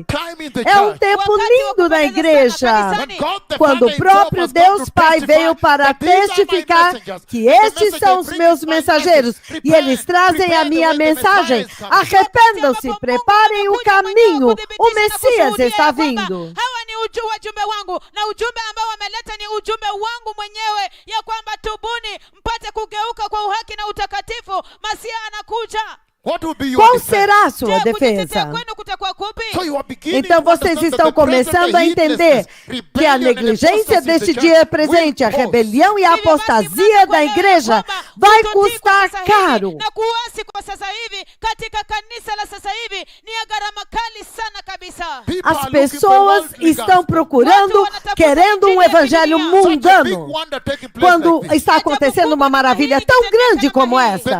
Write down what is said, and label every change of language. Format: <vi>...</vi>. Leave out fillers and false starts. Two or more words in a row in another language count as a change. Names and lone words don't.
<pt>É um tempo lindo na igreja, quando o próprio Deus Pai veio para testificar que estes são os meus mensageiros e eles trazem a minha mensagem. Arrependam-se, preparem o caminho, o Messias está vindo.</pt> <sw>Wajumbe wangu na ujumbe ambao wameleta ni ujumbe wangu mwenyewe ya kwamba tubuni mpate kugeuka kwa uhaki na utakatifu. Masia anakuja.</sw> <pt>Qual será a sua defesa? Então vocês estão começando a entender que a negligência deste dia presente, a rebelião e a apostasia da igreja vai custar caro. As pessoas estão procurando, querendo um evangelho mundano, quando está acontecendo uma maravilha tão grande como essa.</pt>